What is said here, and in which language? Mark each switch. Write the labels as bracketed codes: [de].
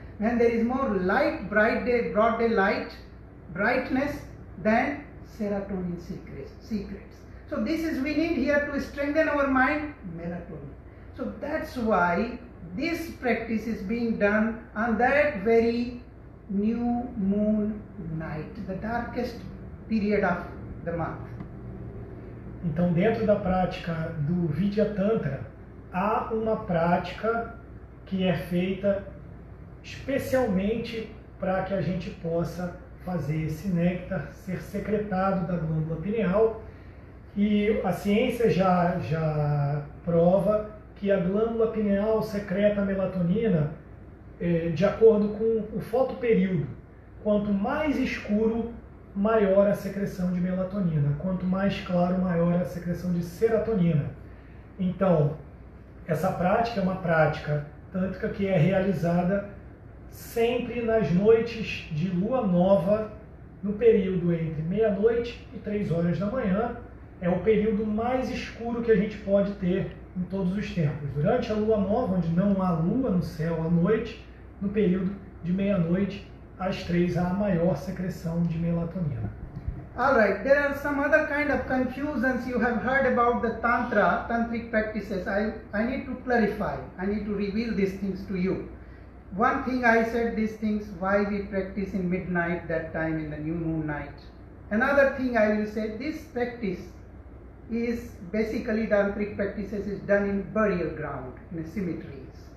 [en] When there is more light, broad day light, brightness, then serotonin secretes. So this is, we need here to strengthen our mind, melatonin. So that's why this practice is being done on that very new moon night, the darkest period of the month. [pt] Então, dentro da prática do Vidya Tantra, há uma prática que é feita especialmente para que a gente possa fazer esse néctar ser secretado da glândula pineal. E a ciência já prova que a glândula pineal secreta a melatonina de acordo com o fotoperíodo. Quanto mais escuro, maior a secreção de melatonina. Quanto mais claro, maior a secreção de serotonina. Então, essa prática é uma prática tântrica que é realizada sempre nas noites de lua nova, no período entre meia-noite e 3 horas da manhã. É o período mais escuro que a gente pode ter em todos os tempos. Durante a lua nova, onde não há lua no céu à noite, no período de meia-noite às 3 há a maior secreção de melatonina. [en] Alright, there are some other kind of confusions you have heard about the tantric practices. I need to clarify, I need to reveal these things to you. One thing I said, these things, why we practice in midnight, that time in the new moon night. Another thing I will say, this practice is basically, tantric practices is done in burial ground, in cemeteries.